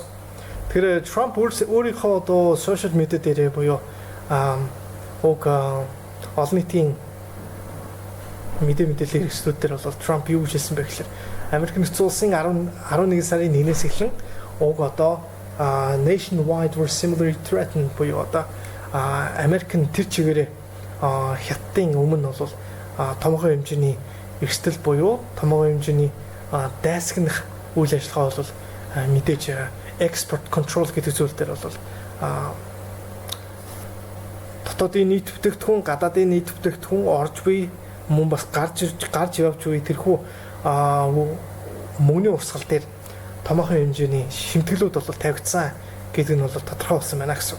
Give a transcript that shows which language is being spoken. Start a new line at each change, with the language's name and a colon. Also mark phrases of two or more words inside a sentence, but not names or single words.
Mongolian: Тэгэхээр Трамп өөрийнхөө одоо сошиал медиа дээр буюу уг олон нийтийн мэдээллийн хэрэгслүүд дээр бол Трамп юу гэж хэлсэн бэ гэхээр Америк нэгдсэн улсын 11 сарын 1-ээс эхлэн уг одоо
English: nationwide were similarly threatened
Mongolian: буюу одоо Америк нь тэр чигээрээ хятадын өмнө бол томоохон хэмжээний эрсдэл буюу томоохон хэмжээний дайсагнах үйл ажиллагаа бол мэдээж
English: export control
Mongolian: гэдэг зүйл дээр бол дотоодын нийт бүтээгдэхүүн, гадаадын нийт бүтээгдэхүүн орж буй мөн бас гарч явж буй тэрхүү мөнгөний урсгал дээр томоохон хэмжээний шимтгэлүүд бол тавигдсан гэдэг нь бол тодорхой болсон байна гэсэн.